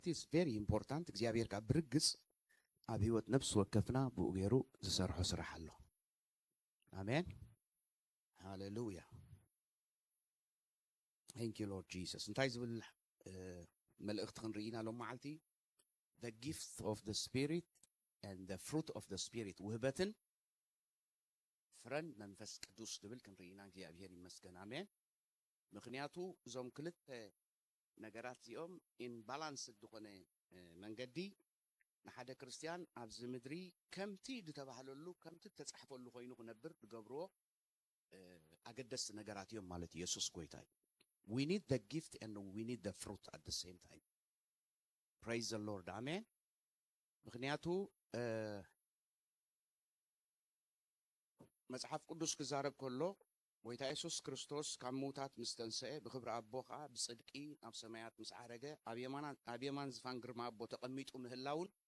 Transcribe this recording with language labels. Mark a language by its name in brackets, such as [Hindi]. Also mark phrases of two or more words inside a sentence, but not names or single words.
[English] It is very important [Tigrinya] እግዚአብሔር ጋር ብርግጽ ኣብ ህይወት ነፍስ ወከፍና ብኡ ገይሩ ዝሰርሖ ስራሕ ኣሎ አሜን ሃሌሉያ [English] thank you lord jesus [Tigrinya] እንታይ ዝብል መልእክት ክንርኢና ሎም መዓልቲ the [English] gift of the spirit and the fruit of the spirit [Tigrinya] ውህበትን ፍረን መንፈስ ቅዱስ ዝብል ክንርኢና እግዚአብሔር ይመስገን አሜን ምክንያቱ ዞም ክልተ ነገራት ዚኦም [English] in balance [Tigrinya] ዝኾነ መንገዲ ንሓደ ክርስቲያን ኣብዚ ምድሪ ከምቲ ዝተባሃለሉ ከምቲ ተጻሕፈሉ ኮይኑ ክነብር ዝገብርዎ አገደስ ነገራት እዮም ማለት ኢየሱስ ጎይታ [English] we need the gift and we need the fruit at the same time praise the lord amen [Tigrinya] ምክንያቱ መጽሐፍ ቅዱስ ክዛረብ ከሎ ወይታ ኢየሱስ ክርስቶስ ካብ ሞታት ምስተንሰአ ብክብሪ አቦ ከዓ ብጽድቂ ኣብ ሰማያት ምስ ዓረገ ኣብ የማን ዝፋን ግርማ አቦ ተቀሚጡ ምህላውን